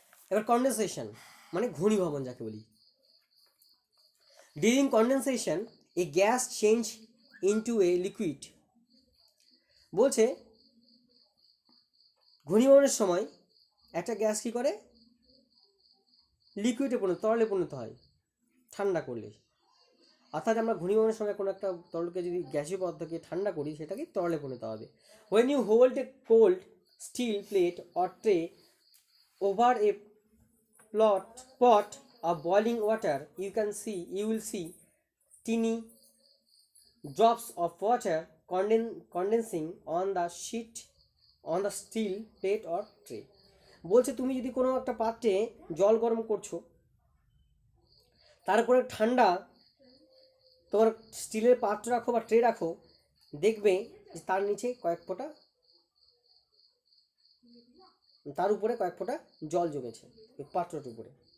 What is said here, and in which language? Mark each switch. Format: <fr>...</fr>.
<bn>এবার কন্ডেনসেশন মানে ঘনীভবন যাকে বলি।</bn> <en>during condensation a gas change into a liquid,</en> <bn>বলছে ঘনীভবনের সময় একটা গ্যাস কী করে, লিকুইডে তরলে পরিণত হয় ঠান্ডা করলে, অর্থাৎ আমরা ঘনীভবনের সময় কোনো একটা তরলকে যদি গ্যাসীয় পদার্থকে ঠান্ডা করি সেটাকে তরলে পরিণত হবে।</bn> <en>When you hold a cold steel plate or tray over a pot of boiling water, you will see teeny drops of water condensing on the sheet on the steel plate or tray।</en> <bn>বলছে তুমি যদি কোনো একটা পাত্রে জল গরম করছো, তারপরে ঠান্ডা তোমার স্টিলের পাত্র রাখো বা ট্রে রাখো, দেখবে যে তার নিচে কয়েক ফোঁটা, তার উপরে কয়েক ফোঁটা জল জমেছে ওই পাত্রটার উপরে।</bn>